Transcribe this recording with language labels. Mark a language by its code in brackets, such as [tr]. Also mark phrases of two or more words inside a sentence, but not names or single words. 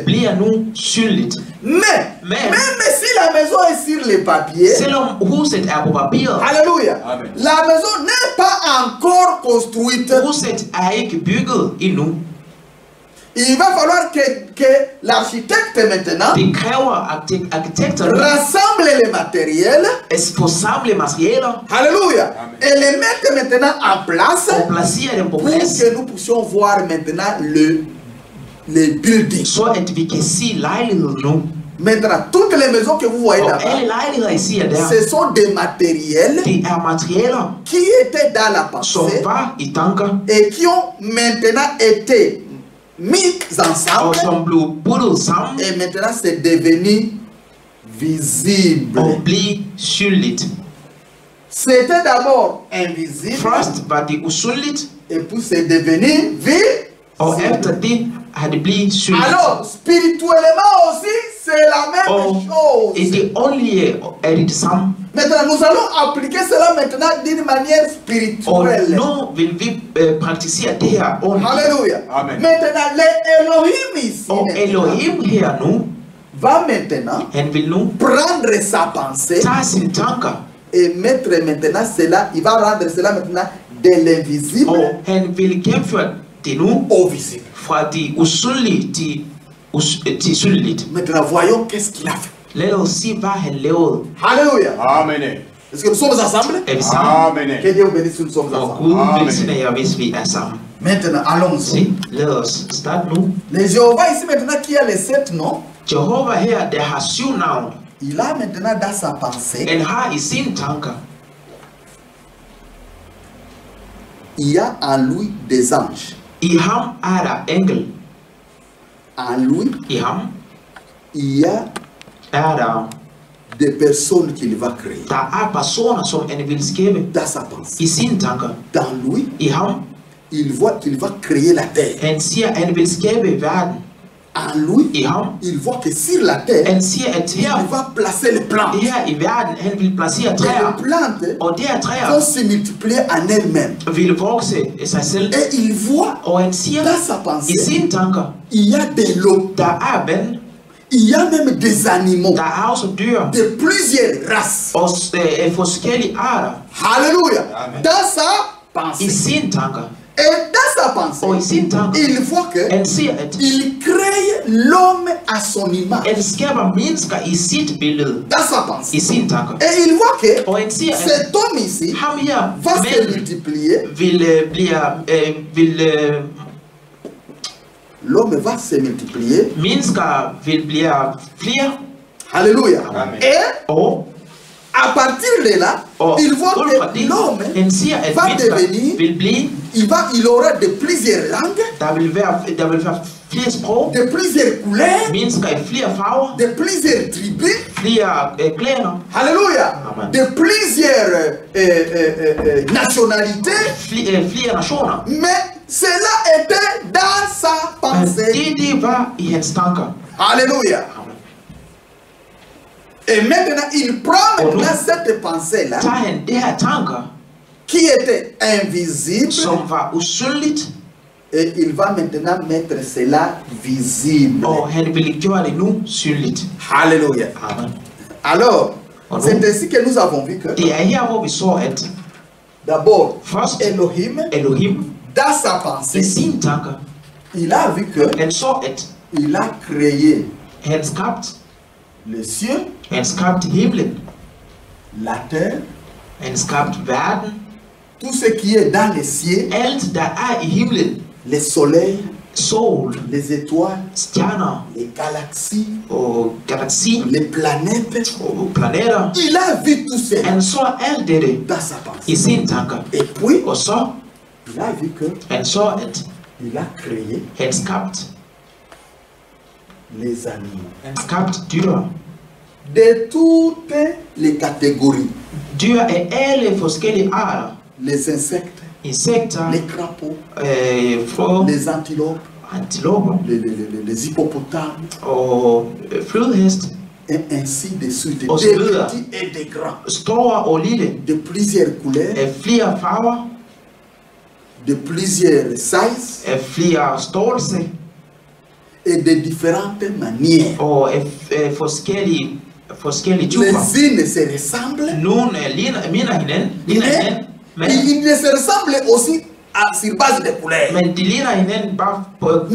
[da] bliver nu synligt. [fr] Mais, Mais- même si la maison est sur le papier, [da] Selvom huset er på papiret, [fr] alléluia, Amen. la maison n'est pas encore construite. [da] huset er ikke bygget endnu. [fr] Il va falloir que l'architecte maintenant [da] Det kræver arkitekterne [fr] rassemble les matériels, [da] at få samlet materialer [fr] alléluia, Amen. et les mettre maintenant en place [da] og placere dem på [fr] pour [da] plads, [fr] que nous puissions voir maintenant les buildings. [da] så at vi kan se lejligheden nu. [fr] Maintenant, toutes les maisons que vous voyez [da] Og [fr] là-bas, [da] alle lejligheder, I ser der, [fr] ce sont des matériels [da] det er materialer, [fr] qui étaient dans la [da] som [fr] pensée [da] var i tanker, [fr] et qui ont maintenant été mis [da] og [fr] ensemble [da] som blev puttet sammen [fr] et maintenant c'est devenu visible. [da] og blev synligt. [fr] C'était d'abord invisible [da] Først var det usynligt, [fr] et puis c'est devenu [da] og [fr] visible. [da] efter det har det blivet synligt. [fr] Alors, spirituellement aussi, c'est la même [da] Og i [fr] chose. [da] det åndelige er det det samme. [fr] Maintenant, nous allons appliquer cela maintenant d'une manière [da] Og [fr] spirituelle. [da] nu vil vi praktisere det her åndeligt. [fr] Alléluia. Amen. Maintenant, l'Elohim ici [da] Og [fr] maintenant, [da] Elohim her nu, [fr] va maintenant [da] han vil nu [fr] prendre sa pensée [da] tage sine tanker, [fr] et mettre maintenant cela, il va rendre cela maintenant de l'invisible [da] og han vil gennemføre det nu [fr] au visible. [da] fra det usynlige til synligt. [fr] Maintenant, voyons qu'est-ce qu'il a fait. [da] Lad os se, hvad han lavede. [fr] Alléluia. Amen. Est-ce que nous sommes ensemble? [da] Er vi sammen? Amen. [fr] Que Dieu vous bénisse si nous sommes [da] Og [fr] ensemble. [da] Gud Amen. velsigner jer, hvis vi er sammen. [fr] Maintenant, allons-y. [da] Se, lad os starte nu. [fr] Le Jéhovah ici maintenant qui a les 7 noms, [da] Jehova her, der har 7 navne. [fr] il a maintenant dans sa pensée, [da] Han har i sine tanker, [fr] il y a en lui des anges. [da] i ham er der engel. [fr] En lui, [da] I ham [fr] il y a [da] er der [fr] des personnes qu'il va créer. [da] Der er personer, som han vil skabe [fr] Dans sa pensée. [da] i sine tanker. [fr] Dans lui, [da] I ham, [fr] il voit qu'il va créer la terre. [da] han siger, han vil skabe verden. [fr] En lui, [da] I ham, [fr] il voit que sur la terre, [da] han siger, at [fr] il va placer les plantes. [da] her i verden, han vil placere [fr] Et [da] træer. [fr] les plantes [da] Og de her [fr] vont [da] træer [fr] se multiplier en elles-mêmes. [da] vil vokse af sig selv. [fr] Et il voit [da] Og han siger, [fr] dans sa [da] i [fr] pensée, [da] sine tanker, [fr] il y a des lots, [da] der er vand, [fr] il y a même des animaux [da] der er også dyr, [fr] de plusieurs races. [da] og forskellige arter [fr] Alléluia. Amen. Dans sa [da] i [fr] pensée. [da] sine tanker. [fr] Et dans sa [da] Og i [fr] pensée, [da] sine tanker, [fr] il voit que [da] han siger, at [fr] il crée l'homme à son image. [da] han skaber mennesker i sit billede, [fr] Dans sa [da] i [fr] pensée. [da] sine tanker. [fr] Et il voit que [da] Og han siger, at [fr] cet homme ici [da] ham her, [fr] va se [da] manden, [fr] multiplier. L'homme va se multiplier. [da] mennesker vil blive flere, [fr] Alléluia. Amen. Et [da] og [fr] à partir de là, [da] og [fr] il voit [da] ud fra [fr] que [da] det, [fr] l'homme, [da] han siger, at [fr] va [da] mennesker [fr] devenir- [da] vil blive, [fr] il aura de plusieurs langues, [da] der vil være flere sprog, [fr] de plusieurs couleurs, [da] mennesker i flere farver, [fr] de plusieurs tribus. [da] flere klaner, [fr] Alléluia. Amen. De plusieurs nationalités. [da] flere nationer. [fr] Mais cela était dans sa [da] Men [fr] pensée. [da] det var i hans tanker. [fr] Alléluia. Et maintenant, il prend Oh, maintenant non. cette pensée-là, [da] Tager han det her tanker, [fr] qui était invisible, [da] som var usynligt, [fr] et il va maintenant mettre cela visible. [da] og han ville gøre det nu synligt. [fr] Alléluia. Amen. Alors, Oh, non. c'est ainsi que nous avons vu que [da] Det er her, hvor vi så, at [fr] d'abord, [da] først [fr] Elohim, [da] Elohim, [fr] dans sa [da] I [fr] pensée, [da] sine tanker. [fr] il a vu que [da] Han så, at [fr] il a créé [da] han skabte, [fr] les cieux, [da] han skabte himlen, [fr] la terre, [da] han skabte verden, [fr] tout ce qui est dans les cieux, [da] alt der i himlen, [fr] les soleils, [da] sol, [fr] les étoiles, [da] stjerner [fr] les galaxies, [da] og galaksi [fr] les planètes. [da] og planeter. [fr] Il a vu tout ça [da] Han så alt dette [fr] dans sa [da] i [fr] pensée. [da] sine tanker. [fr] Et puis, [da] Og så [fr] il a vu que [da] han så, at [fr] il a créé [da] han skabte, [fr] les animaux [da] han skabte dyr. [fr] de toutes les catégories. [da] Dyr af alle forskellige arter. [fr] Les insectes, [da] Insekter, [fr] les crapauds, [da] frø, [fr] les antilopes, [da] antiloper [fr] les hippopotames, [da] og flodhest, [fr] et ainsi de suite. Des [da] Og så videre. [fr] petits et des grands, [da] store og lille, [fr] de plusieurs couleurs, [da] af flere farver, [fr] de plusieurs sizes [da] af flere størrelser [fr] et de différentes manières. [da] og af forskellige typer. [fr] Les unes se ressemblent, [da] Nogle minder hinanden, [fr] mais ils ne se ressemblent aussi sur base de couleurs. [da] men de ligner hinanden bare på grund